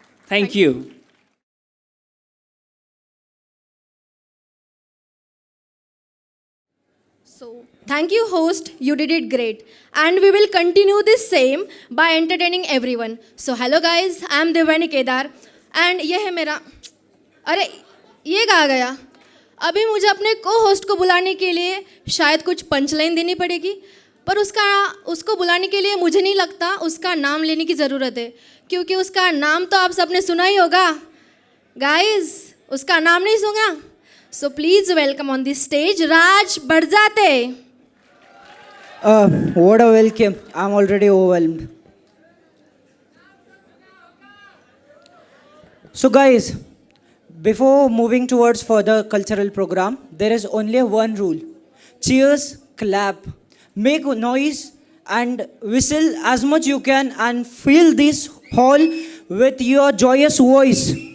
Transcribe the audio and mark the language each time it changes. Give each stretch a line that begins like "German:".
English: Thank you. So, thank you, host. You did it great. And we will continue this same by entertaining everyone. So, hello guys, I am Divyani Kedar.
Hindi: And ये है मेरा अरे ये कहाँ गया अभी मुझे अपने को होस्ट को बुलाने के लिए शायद कुछ पंचलाइन देनी पड़ेगी पर उसको बुलाने के लिए मुझे नहीं लगता उसका नाम लेने की ज़रूरत है क्योंकि उसका नाम तो आप सबने सुना ही होगा गाइस उसका नाम नहीं सुना
English: so please welcome on this stage
Hindi: Raj बड़जाते
English: What a welcome. I'm already overwhelmed. So guys, before moving towards further cultural program, there is only one rule. Cheers, clap, make noise and whistle as much you can and fill this hall with your joyous voice.